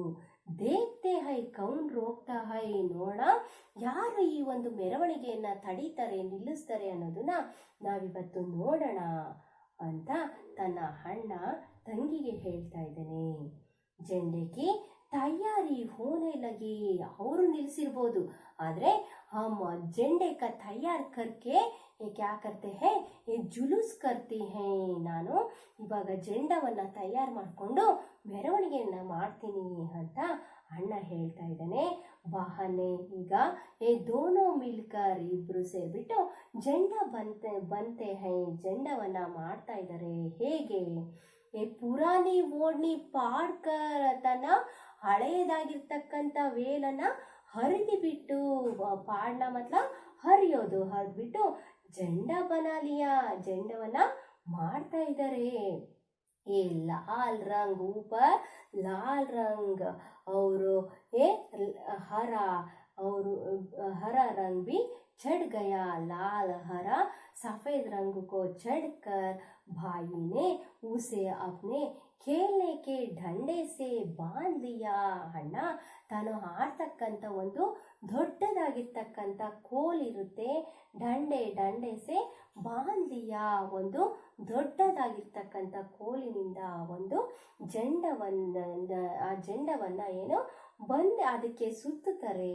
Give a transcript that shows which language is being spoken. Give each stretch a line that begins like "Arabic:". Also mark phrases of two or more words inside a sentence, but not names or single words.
Hindi: देखते हैं कौन रोकता है,
Kannada: ನೋಡ ಯಾರು ಈ ಒಂದು ಮೆರವಣಿಗೆಯನ್ನ ತಡೀತಾರೆ, ನಿಲ್ಲಿಸ್ತಾರೆ ಅನ್ನೋದನ್ನ ನಾವಿವತ್ತು ನೋಡೋಣ ಅಂತ ತನ್ನ ಅಣ್ಣ ತಂಗಿಗೆ ಹೇಳ್ತಾ ಇದ್ದಾನೆ.
Hindi: झंडे की तैयारी होने लगी,
Kannada: ಅವರು ನಿಲ್ಲಿಸಿರ್ಬೋದು, ಆದ್ರೆ
Hindi: हम झंडे को तैयार करके ये क्या करते हैं, ये जुलूस करती हैं.
Kannada: ನಾನು ಇವಾಗ ಜೆಂಡವನ್ನ ತಯಾರು ಮಾಡಿಕೊಂಡು ಮೆರವಣಿಗೆಯನ್ನ ಮಾಡ್ತೀನಿ ಅಂತ ಅಣ್ಣ ಹೇಳ್ತಾ ಇದ್ದಾನೆ. ವಾಹನೆ ಈಗ
Hindi: ये दोनों मिलकर
Kannada: ಇಬ್ರು ಸೇರ್ಬಿಟ್ಟು
Hindi: झंडा बनाते हैं
Kannada: ಜೆಂಡವನ್ನ ಮಾಡ್ತಾ ಇದ್ದಾರೆ. ಹೇಗೆ,
Hindi: ये पुरानी ओढ़नी फाड़कर
Kannada: ತನ್ನ ಹಳೆಯದಾಗಿರ್ತಕ್ಕಂಥ ವೇಲನ್ನ ಹರಿದು ಬಿಟ್ಟು, ಪಾಡ್ನ ಮತ್ಲ ಹರಿಯೋದು, ಹರಿದ್ಬಿಟ್ಟು
Hindi: झंडा बना लिया
Kannada: ಜೆಂಡವನ್ನ ಮಾಡ್ತಾ ಇದ್ದಾರೆ.
Hindi: ये लाल रंग ऊपर लाल रंग और ये हरा और हरा रंग भी चढ़ गया. लाल हरा सफेद रंग को चढ़कर भाई ने उसे अपने खेलने के डंडे से बांध लिया.
Kannada: ಅಣ್ಣ ತಾನು ಆಡ್ತಕ್ಕಂಥ ಒಂದು ದೊಡ್ಡದಾಗಿರ್ತಕ್ಕಂಥ ಕೋಲಿರುತ್ತೆ,
Hindi: डंडे से बांध लिया
Kannada: ಒಂದು ದೊಡ್ಡದಾಗಿರ್ತಕ್ಕಂಥ ಕೋಲಿನಿಂದ ಒಂದು ಆ ಜೆಂಡವನ್ನ ಏನು ಬಂದು ಅದಕ್ಕೆ ಸುತ್ತುತ್ತಾರೆ.